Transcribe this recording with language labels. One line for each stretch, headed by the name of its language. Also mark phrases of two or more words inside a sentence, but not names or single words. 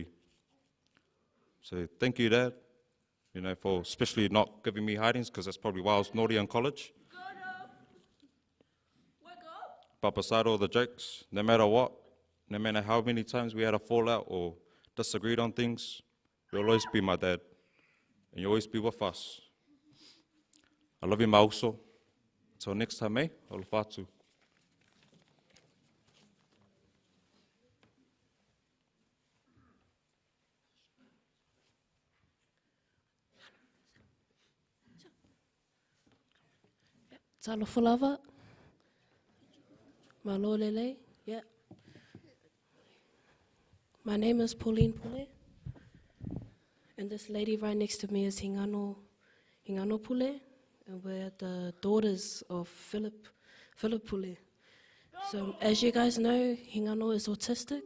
English: So thank you, Dad, you know, for especially not giving me hidings, because that's probably why I was naughty in college. But beside all the jokes, no matter what, no matter how many times we had a fallout or disagreed on things, you'll always be my dad. And you'll always be with us. I love you, Mauso. Until next time, eh? Olofatu.
Samoan: Talofa lava. Malolele.
English: Yeah. My name is Pauline Pule. And this lady right next to me is Hingano Pule. And we're the daughters of Philip Pule. So as you guys know, Hingano is autistic.